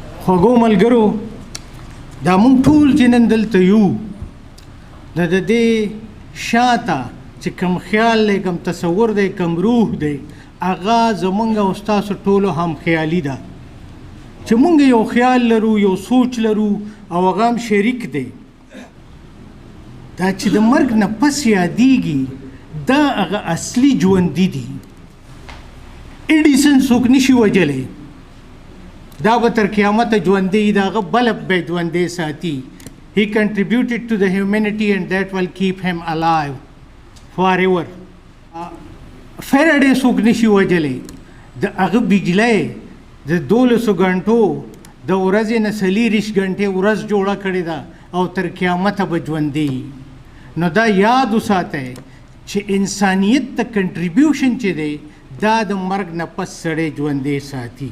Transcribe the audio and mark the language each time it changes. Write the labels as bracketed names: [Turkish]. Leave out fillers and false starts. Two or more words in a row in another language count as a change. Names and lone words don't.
[Pashto] خوږو ملګرو، دا مونږ ټول چې نن دلته یو د دې شاته چې کوم خیال دی، کوم تصور دی، کوم روح دی، هغه زمونږ او ستاسو ټولو هم خیالي ده چې مونږ یو خیال لرو، یو سوچ لرو او هغه هم شریک دی. دا چې د مرګ نه پس یادیږي دا هغه اصلي ژوندي دي. ایډیسن څوک نشي وجلی، دا به تر قیامته ژوندی، د هغه بلب به ژوندی ساتي. [English] He contributed to the humanity and that will keep him alive forever. [Pashto] فیراډے څوک نشي وجلی، د هغه بجلی د 1200 غنټو د ورځې نه 40 غنټې ورځ جوړه کړې ده او تر قیامته به ژوندی. نو دا یاد وساتئ چې انسانیت ته کنټریبیوشن چې دی دا د مرګ نه پس سړی ژوندی ساتي.